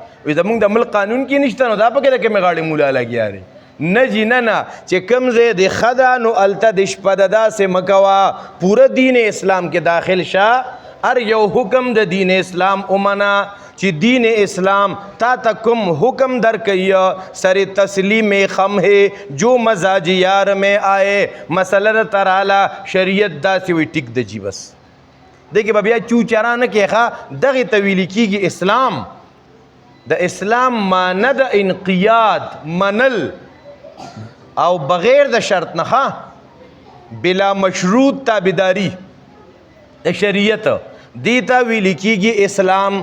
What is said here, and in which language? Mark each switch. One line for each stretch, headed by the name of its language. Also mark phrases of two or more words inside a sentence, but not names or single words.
Pashto: وایي زمونږ د ملک قانون کې نشته، نو دا پکې د کومې غاړې مولا لګیا دی. نه جی نه چې کوم ځای د ښه ده نو هلته د شپه د داسې مه کوه، پوره دین اسلام کې داخل شه. هر یو حکم د دین اسلام ومنه چې دین اسلام تا ته کوم حکم درکوي،
Urdu: سر تسلیم خم ہے جو مزاج یار میں آئے.
Pashto: مسله تراله شریعت داسې وي ټیک د جی بس دی کې به بیا چوچرا نه کې ښه. دغې ته ویل کېږي اسلام. د اسلام معنی د انقیاد منل او بغیر د شرط نه، بلا مشروط تابعداري د شریعت، دی ته ویل کېږي اسلام.